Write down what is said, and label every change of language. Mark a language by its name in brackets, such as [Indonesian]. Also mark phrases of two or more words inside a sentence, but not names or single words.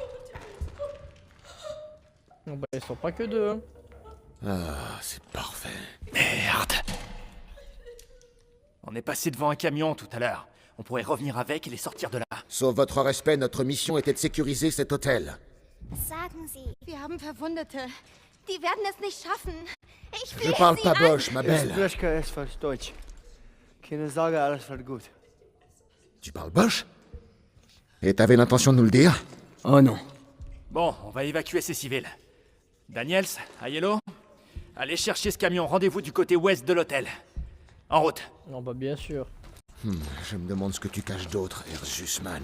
[French] Bon bah ils sont pas que 2 hein. Ah, c'est parfait. Merde! On est passé devant un camion tout à l'heure. On pourrait revenir avec et les sortir de là. Sauf votre respect, notre mission était de sécuriser cet hôtel. [German] Sagen Sie. Wir haben Verwundete. Die werden es nicht schaffen. Ich [French] Je [German] flehe [French] parle [German] Sie [French] pas [German] an. [French] Bosch, ma belle. [German] Deutsch. Keine Sorge, alles wird gut. [French] Tu parles Bosch? Et t'avais l'intention de nous le dire? Oh non. Bon, on va évacuer ces civils. Daniels, Aiello, allez chercher ce camion. Rendez-vous du côté ouest de l'hôtel. En route. Non bah bien sûr. Je me demande ce que tu caches d'autre, Erzusman.